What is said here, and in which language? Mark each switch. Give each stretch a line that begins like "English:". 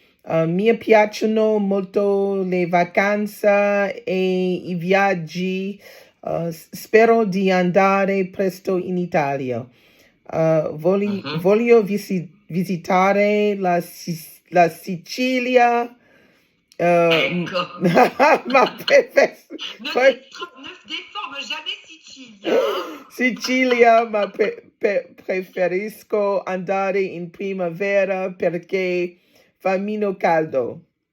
Italian: Mi piacciono molto le vacanze e i viaggi. Spero di andare presto in Italia. Voglio visitare la Sicilia. Ecco. Ma
French: Ne déforme jamais Sicilia.
Italian: Sicilia, ma preferisco andare in primavera perché fa meno caldo.